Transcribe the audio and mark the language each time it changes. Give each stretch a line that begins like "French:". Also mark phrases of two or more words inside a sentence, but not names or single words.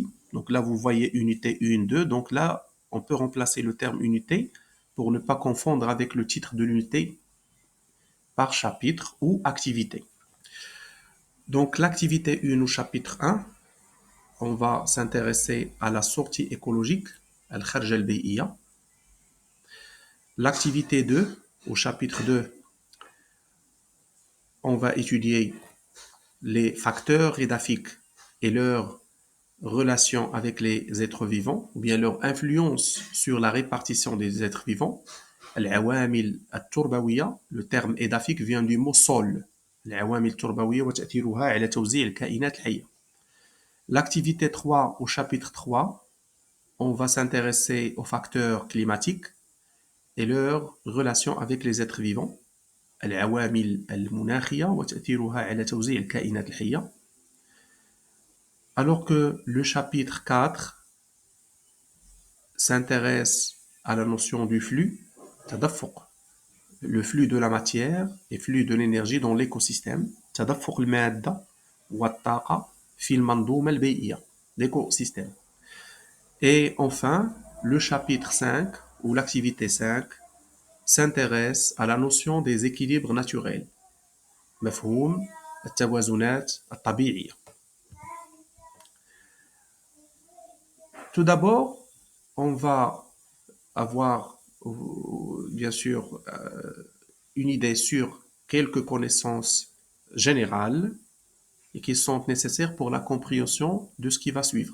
French: Donc là vous voyez unité 1, 2. Donc là on peut remplacer le terme unité pour ne pas confondre avec le titre de l'unité par chapitre ou activité. Donc l'activité 1 au chapitre 1, on va s'intéresser à la sortie écologique,
Arabic: الخرجة البيئية.
French: L'activité 2 au chapitre 2, on va étudier les facteurs édaphiques et leur relation avec les êtres vivants, ou bien leur influence sur la répartition des êtres vivants.
Arabic: العوامل الترابية,
French: le terme édaphique vient du mot sol.
Arabic: العوامل الترابية وتأثيرها على توزيع الكائنات الحية.
French: L'activité 3 au chapitre 3, on va s'intéresser aux facteurs climatiques et leur relation avec les êtres vivants.
Arabic: العوامل المناخية وتأثيرها على توزيع الكائنات الحية.
French: Alors que le chapitre 4 s'intéresse à la notion du flux, تدفق, le flux de la matière et flux de l'énergie dans l'écosystème,
Arabic: تدفق المادة والطاقة في المنظومة البيئية,
French: l'écosystème. Et enfin, le chapitre 5 ou l'activité 5 s'intéresse à la notion des équilibres naturels.
Arabic: مفهوم التوازنات الطبيعية.
French: Tout d'abord, on va avoir bien sûr une idée sur quelques connaissances générales et qui sont nécessaires pour la compréhension de ce qui va suivre.